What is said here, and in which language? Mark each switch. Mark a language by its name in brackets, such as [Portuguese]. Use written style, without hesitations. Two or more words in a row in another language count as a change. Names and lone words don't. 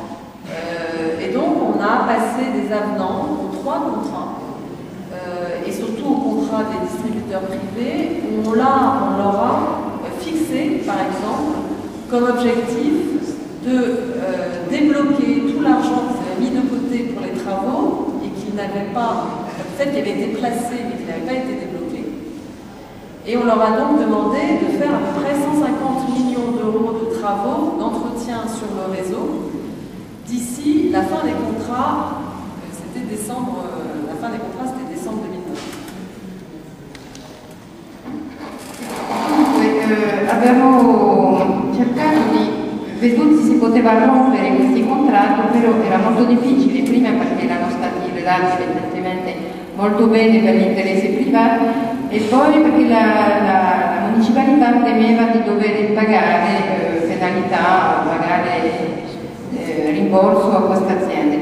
[French] Et donc, on a passé des avenants aux 3 contrats, et surtout aux contrats des distributeurs privés, où on leur a fixé, par exemple, comme objectif de débloquer tout l'argent qu'ils avaient mis de côté pour les travaux et qu'ils n'avaient pas, en fait, qui avait été placé mais qui n'avait pas été débloqué. Et on leur a donc demandé de faire à peu près 150 millions d'euros de travaux d'entretien sur le réseau d'ici la fin des contrats, c'était décembre, la fin des contrats c'était décembre 2009. [Italian] Abbiamo cercato veduti se poteva rompere questi contratti, però era molto difficile, prima perché erano stati redatti evidentemente molto bene per gli interessi privati e poi perché la municipalità temeva di dover pagare penalità o pagare rimborso a queste aziende.